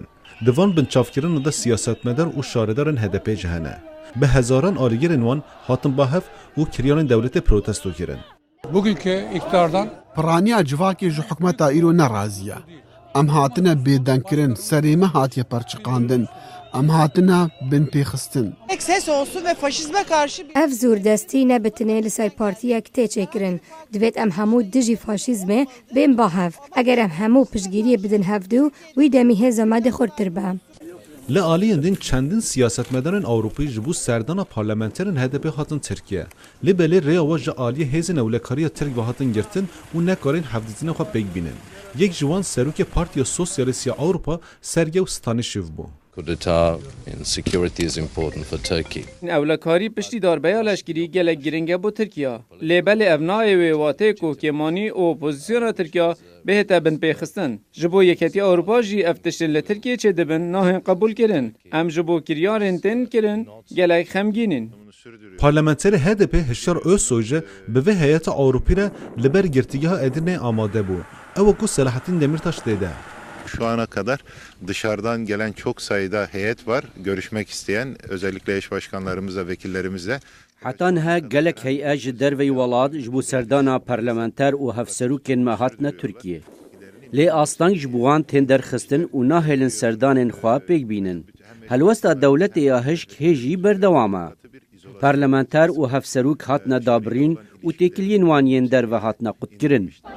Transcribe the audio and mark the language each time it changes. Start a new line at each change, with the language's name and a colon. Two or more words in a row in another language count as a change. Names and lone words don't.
Kurdish: Di van binçavkirinan de siyasetmedar û şaredarên HDP jî hene. Bi hezaran alîgerên wan hatin bahev û kiryanên dewletê protesto kirin.
Turkish: Bugünkü iktidardan
Kurdish: Piraniya civakê ji hikûmeta îro neraziye. Em hatine bêdenkirin, serê me hatiye perçiqandin. Em hatine binpêxistin.
Turkish: Ses olsun ve faşizme karşı
Kurdish: Ev zûrdestî nebitine li ser partiyek tê çêkirin. Divêt em hemû dijî faşîzmê bên bahev. Eger em hemû piştgiriyê bidin hevdû, wî demî hêza me de xurttir be. Li aliyên din çendin siyasetmedarên Ewropî ji bo serdana parlamenterên HDP hatin Tirkiye. Li belê rêya we ji aliyê hêzên ewlekariya Tirk ve hatin girtin û nekarên hevdîtinê xwe pêk bînin. Yek ji wan serokê Partiya Sosyalîst ya Ewropa Sergey Stanîşev bû.
English: Coup d'etat and security is important for Turkey.
Kurdish: Ewlekarî piştî darbeya leşkerî gelek giring e bo Tirkiye. Lêbelê ev nayê wê watê ku kemanî û opozisyona Tirkiye bêhête binpêxistin. Ji bo Yekîtiya Ewropa jî ev tiştên li Tirkiye çêdibin nahên qebûl kirin. Em ji bo kiryarên tên kirin gelek xemgînin. Parlamenterê HDP Hişyar Özsoy ji bi vê heyeta Ewropî re li ber girtîgeha Edirneyê amade bû. Ew wekû Selahattin Demirtaş dêde.
Turkish: Şu ana kadar dışarıdan gelen çok sayıda heyet var. Görüşmek isteyen özellikle eş başkanlarımızla, vekillerimizle.
Kurdish: Heta niha gelek heyê ji derveyê welat ji bo serdana parlamenter û hevserokên me hatine Tirkiye. Lê aslang ji bo wan tên derxistin û nahêlin serdanên xwe pêk bînin. Helwesta dewletê ya hişk hêjî berdewam e. Parlamenter û hevserok hatine dabirîn û têkiliyên wan yên derve hatine qutkirin.